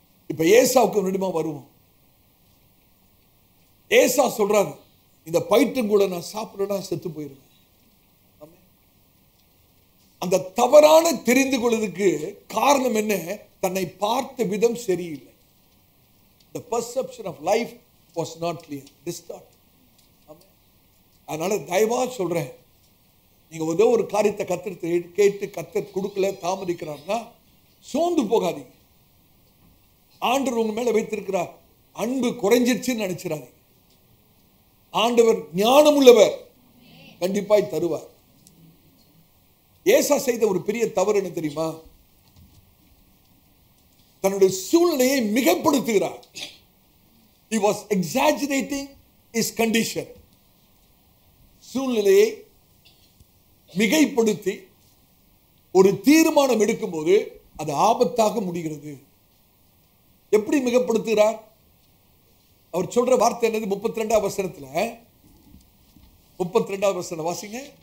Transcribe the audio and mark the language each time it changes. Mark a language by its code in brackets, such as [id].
[ta] இப்ப ஏசாவுக்கு நடுமா வருவோம். ஏசா சொல்றாரு, இந்த பயிற்றும் கூட நான் சாப்பிடனா செத்து போயிருவேன். அந்த தவறான தெரிந்து கொள்வதற்கு காரணம் என்ன? தன்னை பார்த்த விதம் சரியில்லை. [en] The perception of life was not clear, distorted. [ta] அதனால தயவா சொல்றேன், நீங்க ஏதோ ஒரு காரியத்தை கர்த்தர் கேட்டு கர்த்தர் கொடுக்கல, தாமதிக்கிறார்னா சோர்ந்து போகாதீங்க. ஆண்டவர் உங்க மேல வைத்திருக்கிறார் அன்பு குறைஞ்சிருச்சுன்னு நினைச்சிடாதீங்க. ஆண்டவர் ஞானம் உள்ளவர், கண்டிப்பாய் தருவார். ஏசா செய்த ஒரு பெரிய தவறு என்ன தெரியுமா? தன்னுடைய சூழ்நிலையை மிகப்படுத்துகிறார். [en] He was exaggerating his condition. [ta] சூழ்நிலையை மிகைப்படுத்தி ஒரு தீர்மானம் எடுக்கும்போது அது ஆபத்தாக முடிகிறது. எப்படி மிகப்படுத்துகிறார்? அவர் சொல்ற வார்த்தை என்னது? 32வது வசனத்துல 32வது வசனம் வாசிங்க.